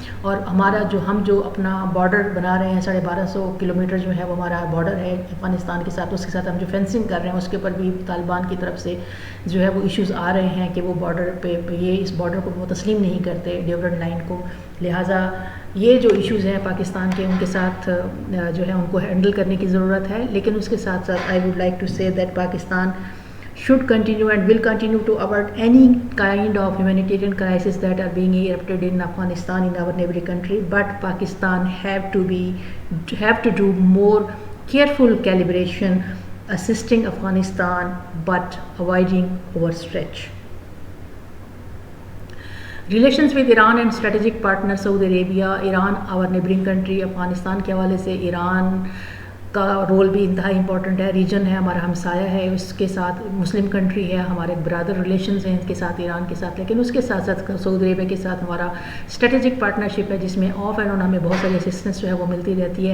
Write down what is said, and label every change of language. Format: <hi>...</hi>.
<ur>اور ہمارا ہم جو اپنا بارڈر بنا رہے ہیں 1250 کلومیٹر جو ہے وہ ہمارا بارڈر ہے افغانستان کے ساتھ، اس کے ساتھ ہم جو فینسنگ کر رہے ہیں اس کے اوپر بھی طالبان کی طرف سے جو ہے وہ ایشوز آ رہے ہیں کہ وہ بارڈر پہ یہ اس بارڈر کو وہ تسلیم نہیں کرتے ڈیورنٹ لائن کو. لہٰذا یہ جو ایشوز ہیں پاکستان کے ان کے ساتھ جو ہے ان کو ہینڈل کرنے کی ضرورت ہے. لیکن اس کے ساتھ ساتھ</ur> <en>I would like to say that Pakistan should continue and will continue to avert any kind of humanitarian crisis that are being erupted in Afghanistan, in our neighboring country, but Pakistan have to do more careful calibration assisting Afghanistan but avoiding overstretch. Relations with Iran and strategic partner Saudi Arabia. Iran our neighboring country.</en> <ur>Afghanistan کے حوالے سے ایران کا role بھی انتہائی important ہے، region ہے، ہمارا ہمسایہ ہے، اس کے ساتھ مسلم کنٹری ہے، ہمارے برادر ریلیشنز ہیں ان کے ساتھ ایران کے ساتٹ، لیکن اس کے ساتھ ساتھ سعودی عربیہ کے ساتھ ہمارا اسٹریٹجک پارٹنرشپ ہے جس میں آف اینڈ آن ہمیں بہت ساری اسسٹنس جو ہے وہ ملتی رہتی ہے.</ur>